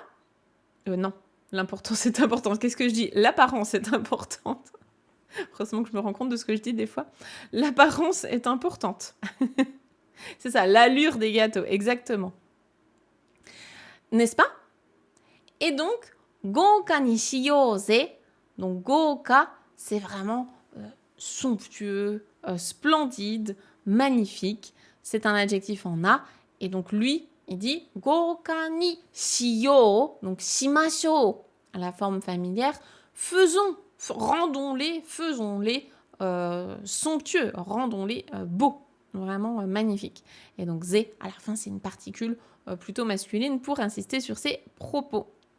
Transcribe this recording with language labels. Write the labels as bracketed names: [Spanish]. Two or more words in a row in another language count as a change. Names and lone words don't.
[French] Non, l'importance est importante. Qu'est-ce que je dis? L'apparence est importante. Heureusement que je me rends compte de ce que je dis des fois. L'apparence est importante. C'est ça, l'allure des gâteaux, exactement. N'est-ce pas? Et donc, [Japanese] 豪華にしようぜ. [French] Donc, gouka, c'est vraiment somptueux, splendide, magnifique. C'est un adjectif en a. Et donc, lui, il dit [Japanese] 豪華にしよう. [French] Donc, shimashou, à la forme familière. Rendons-les somptueux, rendons-les beaux. Vraiment magnifique. Et donc, ze, à la fin, c'est une particule plutôt masculine pour insister sur ses propos.